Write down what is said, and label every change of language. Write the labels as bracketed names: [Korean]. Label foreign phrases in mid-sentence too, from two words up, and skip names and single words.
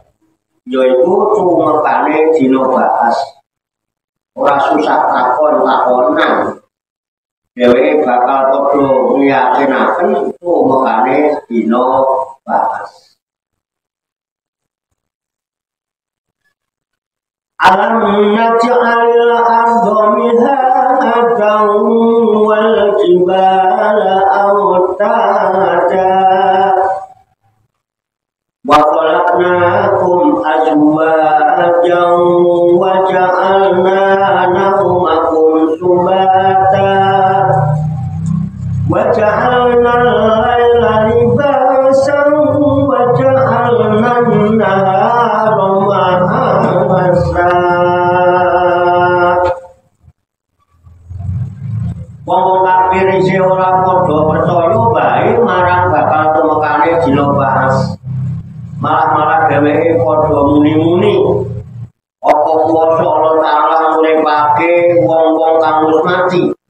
[Javanese] Yaiku tumekane dina baas. Ora susah takonan. Dheweke bakal padha ngiyakinaken tumekane dina baas. [Arabic] ألم نجعل الأرض مهادا والجبال أوتادا وخلقناكم أزواجا وجعلنا نومكم سباتا وجعلنا الليل لباسا وجعلنا النهار معاشا. [Javanese] Wong kafir isih ora padha percaya bae marang bakal tumekane dina baas. Malah dheweke padha muni-muni apa kuwasa Allah Ta'ala nguripake wong-wong kang wis mati.